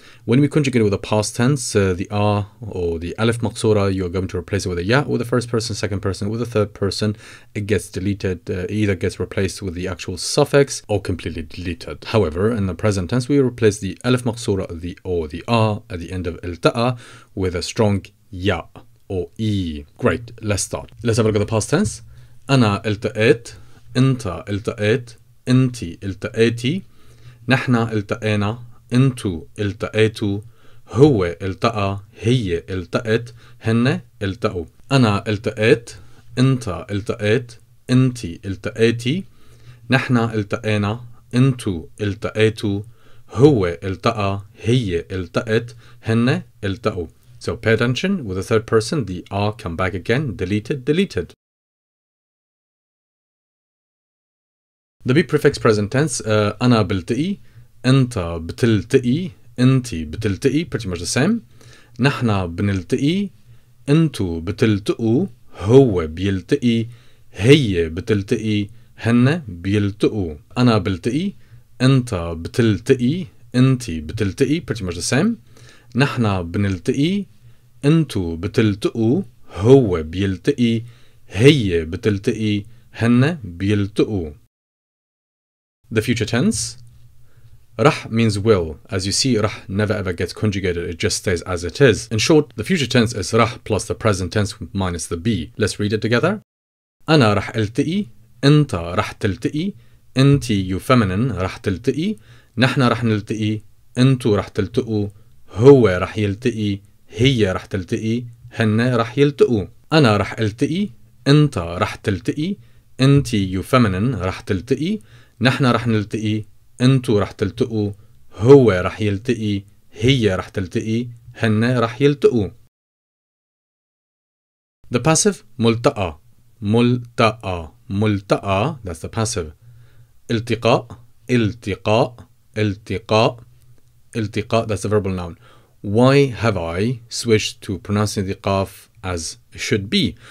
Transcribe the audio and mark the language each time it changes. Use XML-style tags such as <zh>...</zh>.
<en>When we conjugate with the past tense, the R or the alif maqsura, you're going to replace it with a ya with the first person, second person, with the third person. It gets deleted, either gets replaced with the actual suffix or completely deleted. However, in the present tense, we replace the alif maqsura or the R at the end of التقى with a strong ya or E. Great, let's start. Let's have a look at the past tense.</en> <ar>أنا التقيت, أنت التقيت, أنتي التقيتي, نحن التقينا, انتو التقيتوا, هو التقى, هي التقت, هن التقوا. أنا التقيت, أنت التقيت, أنتي التقيتي, نحن التقينا, انتو التقيتوا, هو التقى, هي التقت, هن التقوا.</ar> <en>So pay attention with the third person, the R come back again, deleted, deleted. The be prefix present tense, أنا بلتقي, أنت بتلتقي, أنتي بتلتقي, pretty much the same.</en> <ar>نحنا بنلتقي, أنتو بتلتقوا, هو بيلتقي, هي بتلتقي, هن بيلتقوا. أنا بلتقي, أنت بتلتقي, أنتي بتلتقي, pretty much the same. نحنا بنلتقي, أنتو بتلتقوا, هو بيلتقي, هي بتلتقي, هن بيلتقوا.</ar> <en>The future tense. رح means will. As you see, رح never ever gets conjugated, it just stays as it is. In short, the future tense is رح plus the present tense minus the be. Let's read it together.</en> <ar>أنا رح التقي, أنت رح تلتقي, أنتي you feminine رح تلتقي, نحن رح نلتقي, أنتو رح تلتقوا, هو رح يلتقي, هي رح تلتقي, هن رح يلتقوا. أنا رح التقي, أنت رح تلتقي, أنتي you feminine رح تلتقي, نحن رح نلتقي, انتو رح تلتقوا, هو رح يلتقي, هي رح تلتقي, هن رح يلتقوا.</ar> <en>The passive ملتقى, ملتقى, ملتقى, that's the passive. التقاء, التقاء, التقاء, التقاء, that's the verbal noun. Why have I switched to pronouncing the qaf as it should be?</en>